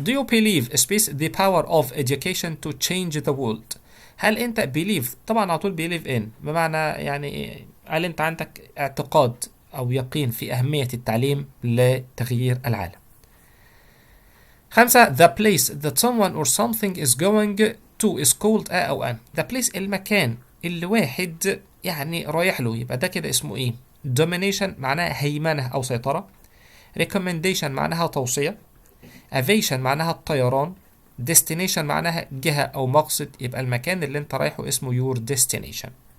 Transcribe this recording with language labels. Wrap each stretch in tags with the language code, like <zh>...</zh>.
<en>Do you believe space the power of education to change the world؟</en> <ar>هل أنت believe، طبعا على طول believe in بمعنى يعني هل أنت عندك اعتقاد أو يقين في أهمية التعليم لتغيير العالم؟ 5.</ar> <en>The place that someone or something is going to is called a أو an. The place</en> <ar>المكان اللي واحد يعني رايح له، يبقى ده كده اسمه ايه؟ domination معناها هيمنة أو سيطرة. recommendation معناها توصية. aviation معناها الطيران. destination معناها جهة أو مقصد، يبقى المكان اللي انت رايحه اسمه</ar> <en>your destination.</en>